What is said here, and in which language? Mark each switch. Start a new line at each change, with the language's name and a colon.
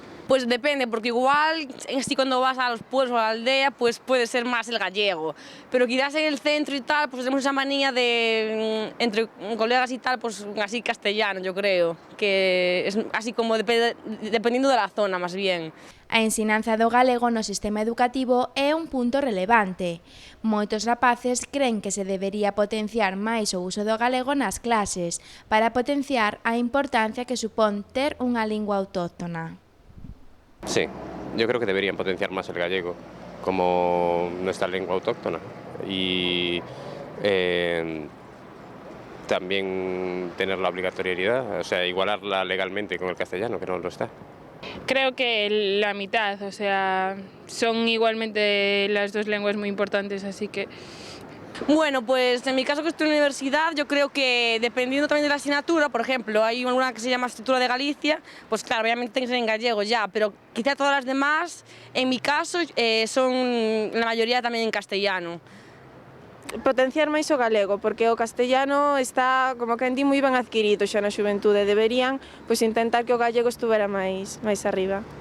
Spanish: Pues depende, porque igual, así cuando vas a los pueblos o a la aldea, pues puede ser más el gallego. Pero quizás en el centro y tal, pues tenemos esa manía de, entre colegas y tal, pues así castellano, yo creo. Que es así como dependiendo de la zona, más bien.
Galician: A ensinanza do galego no sistema educativo é un punto relevante. Moitos rapaces creen que se debería potenciar máis o uso do galego nas clases para potenciar a importancia que supón ter unha lingua autóctona.
Spanish: Sí, yo creo que deberían potenciar más el gallego como nuestra lengua autóctona y también tener la obligatoriedad, o sea, igualarla legalmente con el castellano, que no lo está. Creo que la mitad, o sea, son igualmente las dos lenguas muy importantes, así que... Bueno, pues en mi caso que estoy en la universidad, yo creo que dependiendo también de la asignatura, por ejemplo, hay una que se llama Estructura de Galicia, pues claro, obviamente tiene que ser en gallego ya, pero quizá todas las demás, en mi caso, son la mayoría también en castellano.
Galician: Potenciar máis o galego, porque o castellano está, como que di, moi ben adquirido xa na xuventude. Deberían intentar que o gallego estuvera máis arriba.